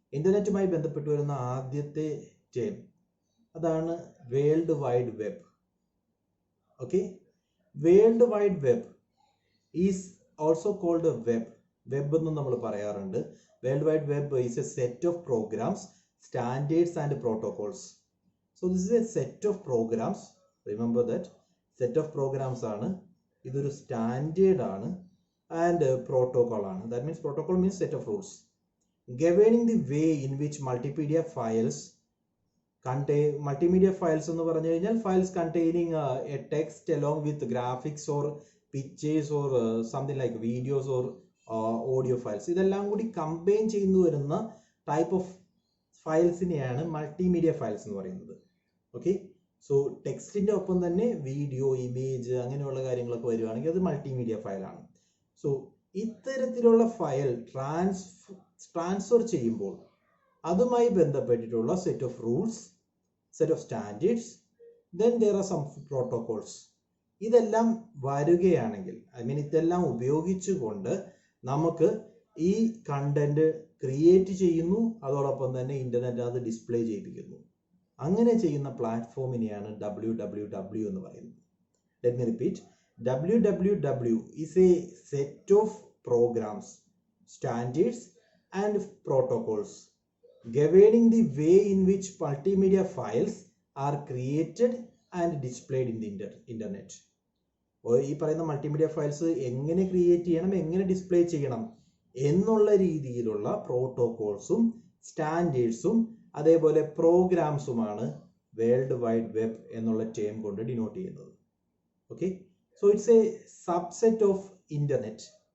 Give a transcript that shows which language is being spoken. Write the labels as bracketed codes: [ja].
[ml] ഇന്റർനെറ്റുമായി ബന്ധപ്പെട്ട് വരുന്ന ആദ്യത്തെ ടേം അതാണ് world wide web. [en] Okay, world wide web is also called web. [ml] Web എന്നും നമ്മൾ പറയാറുണ്ട്. [en] World wide web is a set of programs, standards and protocols. So this is a set of programs. Remember that set of programs [ml] ആണ്, ഇതൊരു standard ആണ്, and protocol ആണ്. [en] That means protocol means set of rules governing the way in which multimedia files contain. Multimedia files [ml] എന്ന് പറഞ്ഞു കഴിഞ്ഞാൽ [en] files containing a text along with graphics or pictures or something like videos or audio files. [ml] ഇതെല്ലാം കൂടി combine ചെയ്തു വരുന്ന type of ഫയൽസിനെയാണ് multimedia files എന്ന് പറയുന്നത്. Okay, so ടെക്സ്റ്റിന്റെ ഒപ്പം തന്നെ വീഡിയോ, ഇമേജ് അങ്ങനെയുള്ള കാര്യങ്ങളൊക്കെ വരുവാണെങ്കിൽ അത് മൾട്ടിമീഡിയ ഫയലാണ്. സോ ഇത്തരത്തിലുള്ള ഫയൽ ട്രാൻസ്ഫർ ചെയ്യുമ്പോൾ അതുമായി ബന്ധപ്പെട്ടിട്ടുള്ള set of rules, set of standards, [en] Then there are some protocols. [ml] ഇതെല്ലാം വരികയാണെങ്കിൽ, ഇതെല്ലാം ഉപയോഗിച്ചുകൊണ്ട് നമുക്ക് ഈ കണ്ടന്റ് ക്രിയേറ്റ് ചെയ്യുന്നു, അതോടൊപ്പം തന്നെ ഇന്റർനെറ്റ് അത് ഡിസ്പ്ലേ ചെയ്യിപ്പിക്കുന്നു. അങ്ങനെ ചെയ്യുന്ന പ്ലാറ്റ്ഫോമിനെയാണ് www എന്ന് പറയുന്നത്. [en] Let me repeat. www is a set of programs, standards and protocols governing the way in which multimedia files are created and displayed in the internet. [ml] ഈ പറയുന്ന മൾട്ടിമീഡിയ ഫയൽസ് എങ്ങനെ create ചെയ്യണം, എങ്ങനെ display ചെയ്യണം എന്നുള്ള രീതിയിലുള്ള പ്രോട്ടോകോൾസും സ്റ്റാൻഡേർഡ്സും അതേപോലെ പ്രോഗ്രാംസുമാണ് വേൾഡ് വൈഡ് വെബ് എന്നുള്ള ടേം കൊണ്ട് ഡിനോട്ട് ചെയ്യുന്നത്. [en] Okay, so it's a subset of internet.